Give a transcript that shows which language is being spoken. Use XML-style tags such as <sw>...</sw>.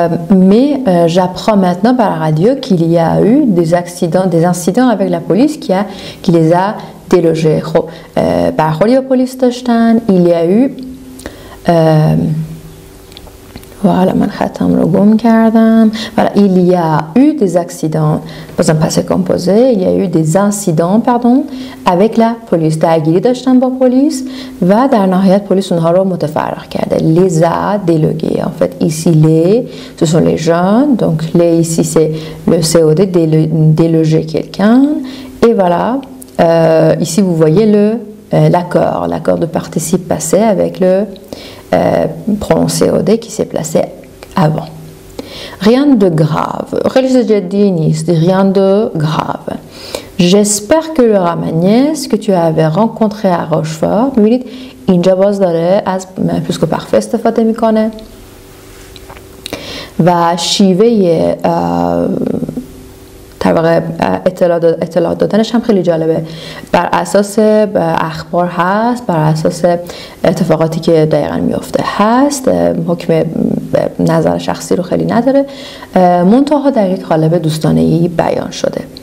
<fr>Mais j'apprends maintenant par la radio qu'il y a eu des incidents avec la police qui les a délogés.</fr> <fa>خب برخوردی با پلیس داشتن.</fa> <fr>il y a eu voilà،</fr> <fa>من خطم رو گم کردم.</fa> <fr>voilà, il y a eu des accidents dans un passé composé. il y a eu des incidents avec la police.</fr> <fa>درگیری داشتن با پلیس و در نهایت پلیس اونها رو متفرق کرده.</fa> <fr>les a délégués. en fait ici les ce sont les jeunes, donc les ici c'est le COD, déloger quelqu'un. et voilà, ici vous voyez l'accord de participe passé avec le pronom COD qui s'est placé avant. Rien de grave. rien de grave. j'espère que le Ramagnès que tu avais rencontré à Rochefort.</fr> <fa>می‌بینید اینجا باز داره از پلوسکو پارفه استفاده میکنه و شیوه در واقع اطلاع دادنش هم خیلی جالبه. بر اساس اخبار هست، بر اساس اتفاقاتی که دقیقا میفته هست، حکم نظر شخصی رو خیلی نداره، منتها در یک قالب دوستانه‌ای بیان شده.</fa>